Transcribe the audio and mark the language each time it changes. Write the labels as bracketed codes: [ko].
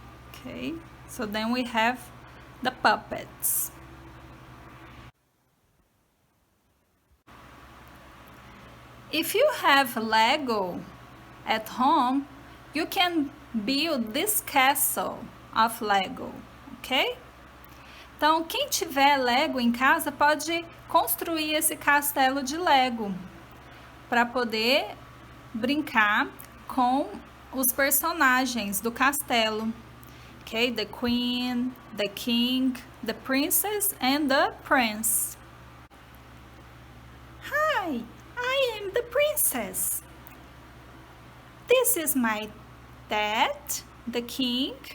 [en] Okay, so then we have the puppets. If you have Lego at home, you can build this castle of Lego, ok? [pt] Então, quem tiver Lego em casa pode construir esse castelo de Lego para poder brincar com os personagens do castelo. [en] Okay, the queen, the king, the princess, and the prince. Hi, I am the princess. This is my dad, the king.